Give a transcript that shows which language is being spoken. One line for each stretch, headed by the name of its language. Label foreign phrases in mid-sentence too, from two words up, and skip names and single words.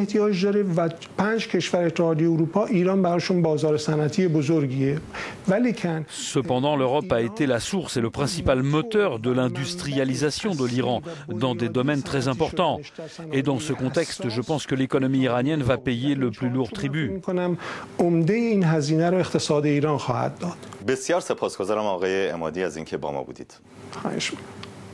French: Cependant, l'Europe a été la source et le principal moteur de l'industrialisation de l'Iran dans des domaines très importants. Et dans ce contexte, je pense que l'économie iranienne va payer le plus lourd tribut.
Persian: عمده این هزینه رو اقتصاد ایران خواهد داد. بسیار سپاسگزارم آقای عمادی از اینکه با ما بودید. خواهش می‌کنم.